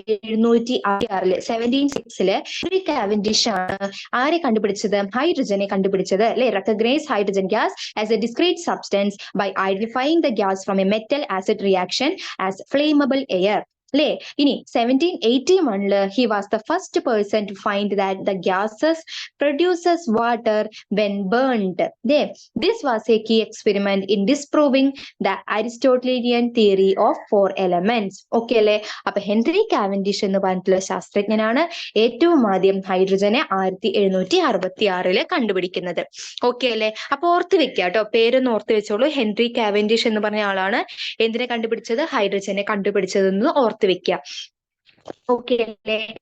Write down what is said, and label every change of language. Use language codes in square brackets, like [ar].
[ml] 1766 1706 Henry Cavendish ആണ് ആരെ കണ്ടുപിടിച്ചത്, ഹൈഡ്രജനെ കണ്ടുപിടിച്ചത് അല്ലെ. [en] Recognise hydrogen gas as a discrete substance by identifying the gas from a metal acid reaction as flammable air അല്ലെ. ഇനി 1781 he was the first person to find that the gases produces water when burned. This was a key experiment in disproving the Aristotelian theory of 4 elements. [ml] Okay അല്ലെ? അപ്പൊ Henry Cavendish എന്ന് പറഞ്ഞിട്ടുള്ള ശാസ്ത്രജ്ഞനാണ് ഏറ്റവും ആദ്യം ഹൈഡ്രജനെ 1766 കണ്ടുപിടിക്കുന്നത്. ഓക്കെ അല്ലെ? അപ്പൊ ഓർത്ത് വെക്കുക കേട്ടോ, പേരൊന്ന് ഓർത്ത് വെച്ചോളൂ. ഹെൻറി കാവൻഡിഷ് എന്ന് പറഞ്ഞ ആളാണ് എന്തിനെ കണ്ടുപിടിച്ചത്, ഹൈഡ്രജനെ കണ്ടുപിടിച്ചതെന്ന് ഓർത്ത് വെക്കുക. ഓക്കെ അല്ലേ?